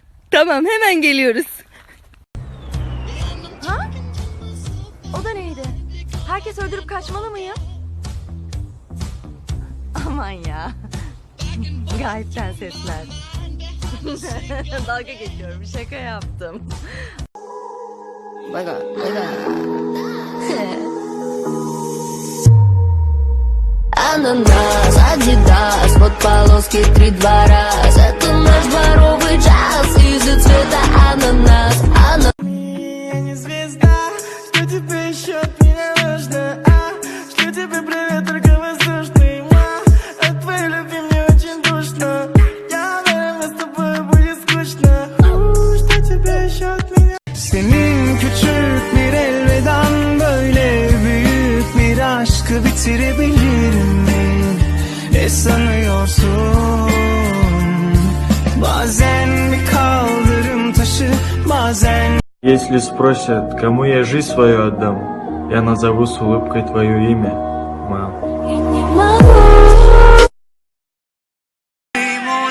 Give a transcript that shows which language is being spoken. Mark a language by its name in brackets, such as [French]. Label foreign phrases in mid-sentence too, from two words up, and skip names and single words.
[Turkish] Tamam, hemen geliyoruz. Ha? O da neydi? Herkes öldürüp kaçmalı mıyım? Aman ya. Gayipten sesler. Dalga geçiyorum, şaka yaptım. Baga, baga. [Russian] Ананас, Адидас, вот полоски 3-2 раз. Это наш дворовый джаз, из-за цвета ананас. Я не звезда, что тебе еще от меня нужно, что тебе привет, только воздушный, от твоей любви мне очень душно. Я уверен, с тобой будет скучно. Что тебе еще от меня? [Turkish] Senin küçük bir elveden böyle büyük bir aşkı bitirebilirim mi? Ne sanıyorsun? Bazen bir kaldırım taşı, bazen... [Russian] Если спросят, кому я жизнь свою отдам, я назову с улыбкой твое имя, мам.